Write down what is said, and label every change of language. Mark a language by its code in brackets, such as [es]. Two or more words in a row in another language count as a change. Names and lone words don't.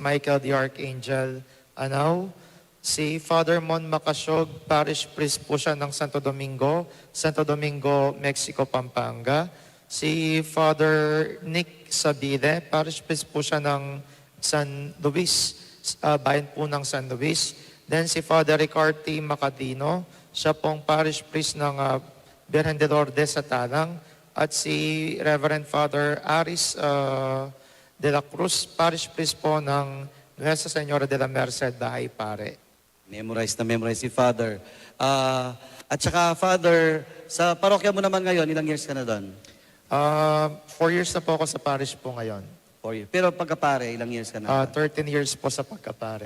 [tl] Michael the Archangel, Anao. Si Father Mon Macasyog, [en] Parish Priest [tl] po siya ng Santo Domingo, Mexico, Pampanga. Si Father Nick Sabide, [en] Parish Priest [tl] po siya ng San Luis, bayan po ng San Luis. Then si Father Ricarty Macadino, siya pong [en] Parish Priest [tl] ng Virgen de Lourdes sa Talang. At si Reverend Father Aris de la Cruz, [en] Parish Priest [tl] po ng Nuestra Señora de la Merced, Bahay Pare. Memorize si Father. At saka, Father, sa parokya mo naman ngayon, ilang years ka na doon? 4 years na po ako sa parish po ngayon. 4 years. Pero pagkapare, ilang years ka na? 13 years po sa pagkapare.